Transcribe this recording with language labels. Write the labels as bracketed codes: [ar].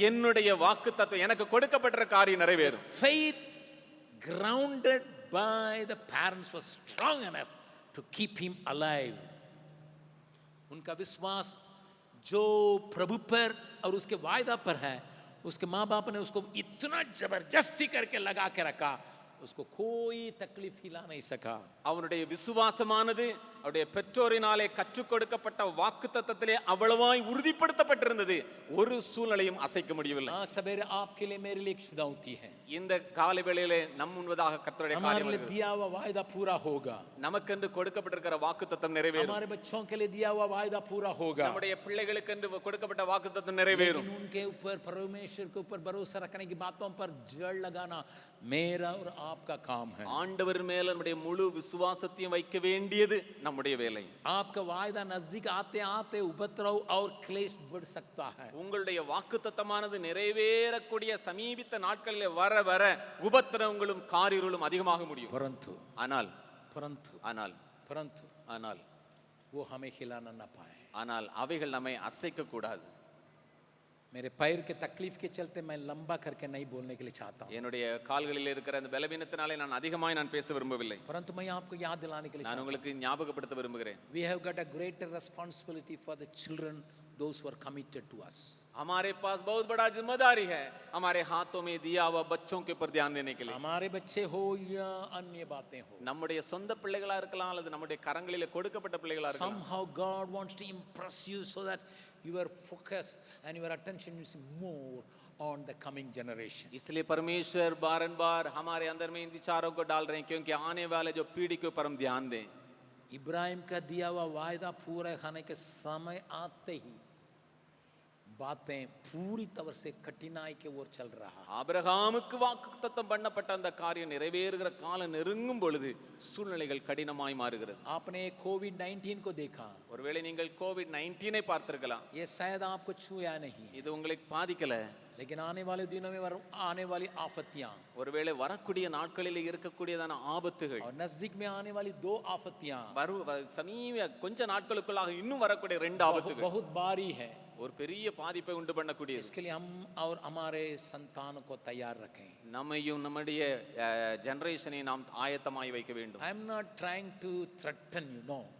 [ta] என்னுடைய வாக்குத்தத்தம் எனக்கு கொடுக்கப்பட்ட காரியம் நிறைவேறும். [en] Faith grounded by the parents was strong enough to keep him alive. [hi] उनका विश्वास जो प्रभु पर और उसके वायदा पर है, उसके माँ बाप ने उसको इतना जबरदस्ती करके लगा के रखा, उसको कोई तकलीफ हिला नहीं सका. [ta] அவனுடைய விசுவாசமானது அவருடைய பெற்றோரினாலே கற்றுக் கொடுக்கப்பட்ட வாக்குத்தத்தத்திலே அவ்வளவாய் உறுதிப்படுத்தப்பட்டிருந்தது. ஒரு சூழ்நிலையும் அசைக்க முடியவில்லை. [hi] आज सवेरे आपके लिए मेरे लिए एक शुद्धौती है, [ta] இந்த காலை வேளையிலே நம் முன்பதாக கர்த்தருடைய [hi] हमारे [ta] காரியம் [hi] लिए [ta] இருக்கிறது. [hi] दिया हुआ वायदा पूरा होगा, [ta] நமக்கென்று கொடுக்கப்பட்டிருக்கிற வாக்குத்தத்தம் நிறைவேறும். [hi] हमारे बच्चों के लिए दिया हुआ वायदा पूरा होगा. [ta] நம்முடைய பிள்ளைகளுக்கென்று கொடுக்கப்பட்ட வாக்குத்தத்தம் நிறைவேறும். [hi] लेकिन उनके ऊपर परमेश्वर के ऊपर भरोसा रखने की बातों पर जड़ लगाना मेरा और आपका काम है. [ta] ஆண்டவர் மேல நம்முடைய முழு விசுவாசத்தையும் வைக்க வேண்டியது நம்முடைய வேலை. [hi] आपका वायदा नजदीक आते आते उपद्रव और क्लेश बढ़ सकता है. [ta] உங்களுடைய வாக்குத்தத்தமானது நிறைவேறக்கூடிய சமீபித்த நாட்களில் வர வர உபத்திரவங்களும் காரிருளும் அதிகமாக முடியும். [hi] परंतु [ta] ஆனால் [hi] परंतु [ta] ஆனால் [hi] परंतु [ta] ஆனால் [hi] वो हमें हिलाना न पाए. [ta] ஆனால் அவைகள் நம்மை அசைக்க கூடாது. [hi] मेरे पैर के तकलीफ के चलते मैं लंबा करके नहीं बोलने के लिए चाहता हूँ, [ta] என்னுடைய கால்களில் இருக்கிற அந்த பலவீனத்தினாலே நான் அதிகமாய் நான் பேச விரும்பவில்லை. [hi] परंतु मैं आपको याद दिलाने के लिए [ta] நான் [hi] चाहता [ta] உங்களுக்கு ஞாபகப்படுத்த விரும்புகிறேன். [hi] हूँ. [en] We have got a greater responsibility for the children, those who are committed to us. [hi] हमारे पास बहुत बड़ा जिम्मेदारी है हमारे हाथों में दिया हुआ बच्चों के ऊपर ध्यान देने के लिए. हमारे बच्चे हो या अन्य बातें हो, [ta] நம்முடைய சொந்த பிள்ளைகளா இருக்கலாம் அல்லது நம்முடைய கரங்களிலே கொடுக்கப்பட்ட பிள்ளைகளா இருக்கலாம். [en] somehow God wants to impress you so that your focus and your attention is more on the coming generation. [hi] इसलिए परमेश्वर बारंबार हमारे अंदर में इन विचारों को डाल रहे हैं क्योंकि आने वाले जो पीढ़ी के ऊपर हम ध्यान दें. इब्राहिम का दिया हुआ वायदा पूरा होने के समय आते ही बातें पूरी तरह से कठिनाई के ओर चल रहा. [ta] ஆபிரகாமுக்கு வாக்குத்தத்தம் பண்ணப்பட்ட அந்த காரியம் நிறைவேறுகிற காலம் நெருங்கும் பொழுது சூழ்நிலைகள் கடினமாய் மாறுகிறது. [hi] आपने कोविड-19 को देखा, [ta] ஒருவேளை நீங்கள் கோவிட்-19 பார்த்திருக்கலாம். [hi] ये शायद आपको छूया नहीं, [ta] இது உங்களுக்கு பாதிக்கல. [hi] लेकिन आने वाले दिनों में आने वाली आफतियां [ta] ஒருவேளை வரக்கூடிய நாட்களில் இருக்கக்கூடியதான ஆபத்துகள் [hi] और नजदीक में आने वाली 2 आफतियां [ta] சமீப கொஞ்ச நாட்களுக்குள்ளாக இன்னும் வரக்கூடிய 2 ஆபத்துகள் [hi] बहुत भारी है. [ta] ஒரு பெரிய பாதிப்பை உண்டு பண்ணக்கூடியது. [hi] इसके लिए हम और हमारे संतानों को तैयार रखें. [ta] நம்மையும் நம்முடைய जनरेशனை நாம் ஆயத்தமாய் வைக்க வேண்டும். [en] I am not trying to threaten you, no.